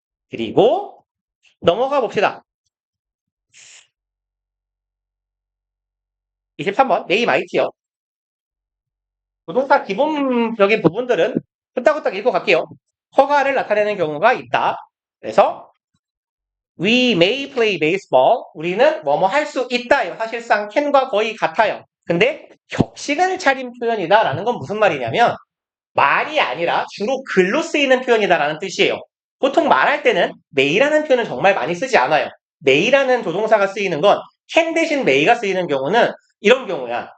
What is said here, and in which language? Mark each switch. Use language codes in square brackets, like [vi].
[ko] 그리고 넘어가 봅시다. 23번 may might요. 부동사 기본적인 부분들은 후딱후딱 읽고 갈게요. 허가를 나타내는 경우가 있다. [en] 그래서 we may play baseball. [ko] 우리는 뭐뭐 할 수 있다. 사실상 can과 거의 같아요. 근데 격식을 차린 표현이다라는 건 무슨 말이냐면 말이 아니라 주로 글로 쓰이는 표현이다라는 뜻이에요. 보통 말할 때는 may라는 표현은 정말 많이 쓰지 않아요. may라는 조동사가 쓰이는 건 can 대신 may가 쓰이는 경우는 이런 경우야.